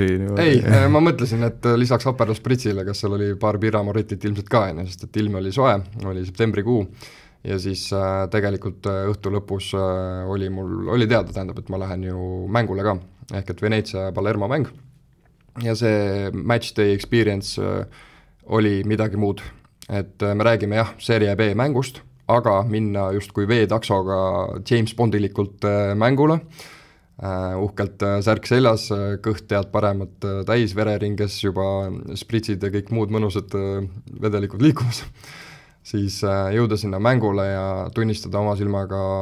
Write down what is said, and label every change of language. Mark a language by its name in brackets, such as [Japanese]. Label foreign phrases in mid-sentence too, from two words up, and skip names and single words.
[Estonian] Ei, ma mõtlesin, et lisaks Aperol Spritzile, kas seal oli paar Birra Morettit ilmselt ka, sest et ilm oli soe, oli septembrikuu, ja siis tegelikult õhtu lõpus oli teada, tähendab, et ma lähen ju mängule ka, ehk et Veneetsia Palermo mäng, ja see [English] match day experience [Estonian] oli midagi muud, et me räägime jah, Serie B mängust, aga minna justkui veetaksoga James Bondilikult mängule, uhkelt särk seljas, kõht tead paremat täis, vereringes juba spritsid ja kõik muud mõnusad vedelikud liikumas, siis jõuda sinna mängule ja tunnistada oma silmaga